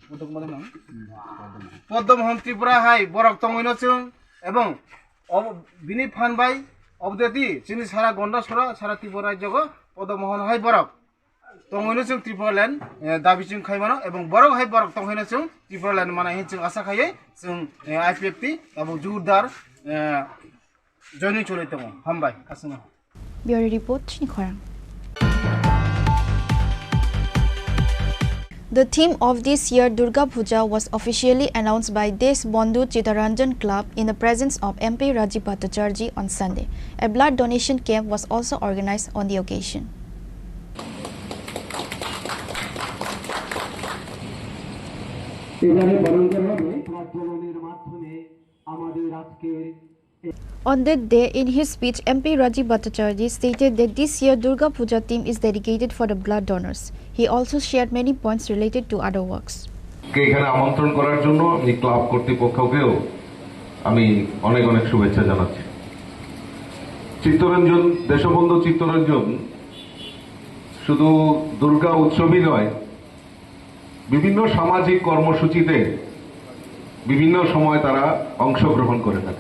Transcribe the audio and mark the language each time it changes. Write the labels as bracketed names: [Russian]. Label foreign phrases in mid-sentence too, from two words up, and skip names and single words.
[Kok Borok] पद्ममोहन त्रिपुरा हाय बरक तंगैनो जों एवं बिनि फानबाय अबदेति जोंनि सारा गन्दा सरा सारा त्रिपुरा राज्यको पद्ममोहन हाय बरक तंगैनो जों त्रिपुरालायन दाबि जों खायमानो एवं बरक हाय बरक तंगैनो जों त्रिपुरालायन माने जों आशा खायो जों आईपीएफटी एवं जोरदार जॉइनिंग चले दङ हामबाय आसना [English] bureau report Chini Khorang. The theme of this year Durga Puja was officially announced by Deshbandhu Chittaranjan Club in the presence of MP Rajiv Bhattacharjee on Sunday. A blood donation camp was also organized on the occasion. On that day, in his speech, MP Rajiv Bhattacharjee stated that this year Durga Puja theme is dedicated for the blood donors. He also shared many points related to other works. এখানে আমন্ত্রণ করার জন্য এই ক্লাব কর্তৃপক্ষকেও আমি অনেক অনেক শুভেচ্ছা জানাচ্ছি। চিত্তরঞ্জন দেশবন্ধু চিত্তরঞ্জন শুধু দুর্গা উৎসবই নয়, বিভিন্ন সামাজিক কর্মসূচিতে বিভিন্ন সময় তারা অংশগ্রহণ করে থাকে।